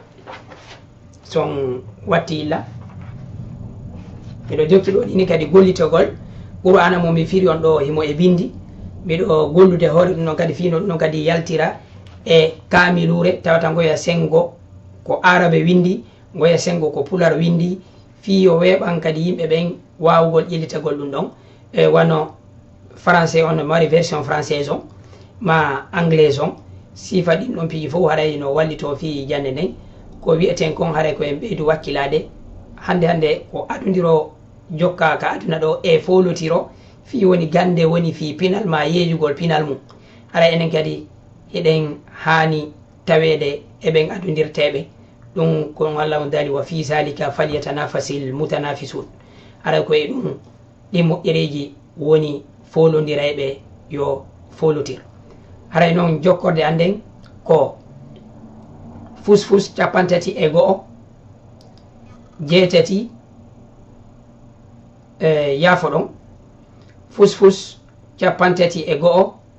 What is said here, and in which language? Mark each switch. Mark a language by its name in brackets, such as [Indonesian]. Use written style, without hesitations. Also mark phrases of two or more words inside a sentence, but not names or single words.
[Fula] son watti illa miɗo jokki ɗo ɗini kadi gollitogol qur'ana mo mi firi on ɗo himo e bindi miɗo gollude hoore ɗum noon kadi fino ɗum noon kadi yaltira e kamilure tawata goya sengo ko arabe windi goya sengo ko pular windi fi yo weɓan kadi yimɓe ɓen wawugol ƴellitagol ɗum ɗon e wano français on no mari [French] version française [Fula] on ma anglaise on sifa ɗin ɗon piiji fof haray no wallito fi jande nden ko wiyeten kon haray ko en ɓeydu wakkilade hande ko aɗodiro jokka ka aduna ɗo e folotiro fi woni gande woni fi pinal ma yeejugol pinal mum ara enen kadi eɗen hani tawede eɓen adodirteɓe ɗum ko Allah on dali [Arabic] وفي ذلك فليتنافس المتنافسون [Fula] ara ko e ɗum ɗi moƴƴereji woni folodiraɓe yo folotir haray noon jokkorde anden ko fusfus 31 jeetati yaafo ɗon fus capantati e go'o